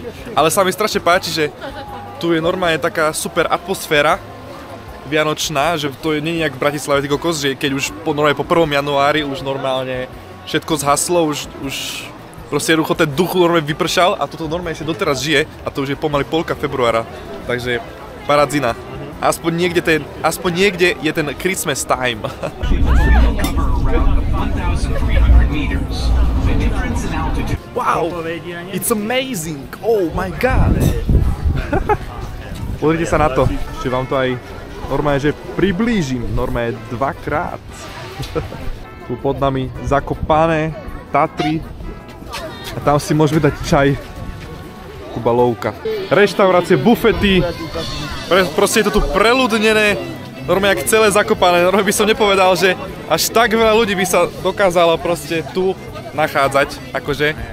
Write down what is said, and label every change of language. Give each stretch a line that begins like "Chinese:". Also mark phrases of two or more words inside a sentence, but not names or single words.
Slovak: Ale sa mi strašne páči, že tu je normálne taká super atmosféra vianočná, že to nie je jak v Bratislave, ty kokos, že keď už normálne po 1. januári už normálne všetko zhaslo, už proste jednoducho ten duch normálne vypršal a toto normálne ešte doteraz žije a to už je pomaly polka februára, takže paradzina. Aspoň niekde je ten
English: Christmas time. Wow, it's amazing, oh my god.
Slovak: Pozrite sa na to, ešte vám to aj normálne, že priblížim, normálne dvakrát. Tu pod nami Zakopané, Tatry a tam si môžeme dať čaj. Gubalovka. Reštaurácie, bufety, proste je to tu preľudnené, normálne jak celé Zakopané, normálne by som nepovedal, že až tak veľa ľudí by sa dokázalo proste tu nachádzať, akože.